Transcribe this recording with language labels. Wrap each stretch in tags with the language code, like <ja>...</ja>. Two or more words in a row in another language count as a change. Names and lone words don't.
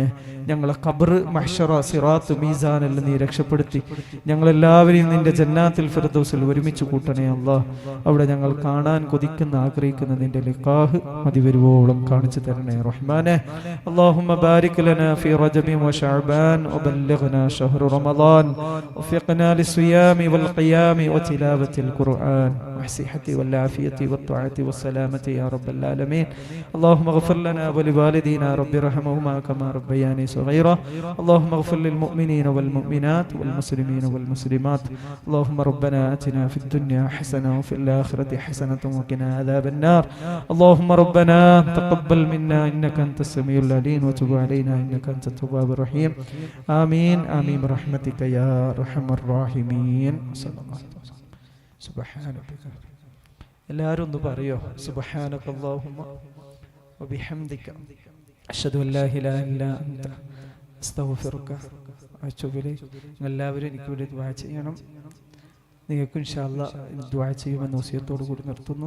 <ml>ഞങ്ങളെ ഖബർ, മഹ്ശറ, സിറാത്ത്, മീസാനെല്ലാം നീ രക്ഷപ്പെടുത്തി ഞങ്ങളെല്ലാവരെയും നിന്റെ ജന്നാത്തിൽ ഫിർദൗസിൽ ഒരുമിച്ച് കൂട്ടണേ അല്ലാഹ്. അവിടെ ഞങ്ങൾ കാണാൻ കൊതിക്കുന്ന ആഗ്രഹിക്കുന്ന നിന്റെ ലിഖാഹ് മതിവരുവോളം കാണിച്ചു തരണേ റഹ്മാനെ.</ml> <ar>اللهم بارك لنا في رجب وشعبان وبلغنا شهر رمضان وفقنا للصيام والقيام وتلاوة القرآن والصحة والعافية والطاعة والسلامة يا رب العالمين. اللهم اغفر لنا ولوالدينا رب ارحمهما كما ربياني صغيرا. اللهم اغفر للمؤمنين والمؤمنات والمسلمين والمسلمات. اللهم ربنا آتنا في الدنيا حسنة وفي الآخرة حسنة وقنا عذاب النار. اللهم ربنا تقبل منا إنك أنت السميع العليم وتب علينا إنك أنت التواب الرحيم. آمين آمين برحمتك يا أرحم الراحمين.</ar> <ml>സുബ്ഹാനക. എല്ലാവരും ഒന്ന് പറയോ,</ml> <ar>سبحانك اللهم وبحمدك أشهد أن لا إله إلا أنت أستغفرك وأتوب إليك.</ar> <ml>എല്ലാവരും എനിക്ക് വേണ്ടി ദുആ ചെയ്യണം. നിങ്ങൾക്ക്</ml> <ar>إن شاء الله</ar> <ml>ദുആ ചെയ്യുമെന്ന് വസിയത്തോടു കൂടി നിർത്തുന്നു.</ml>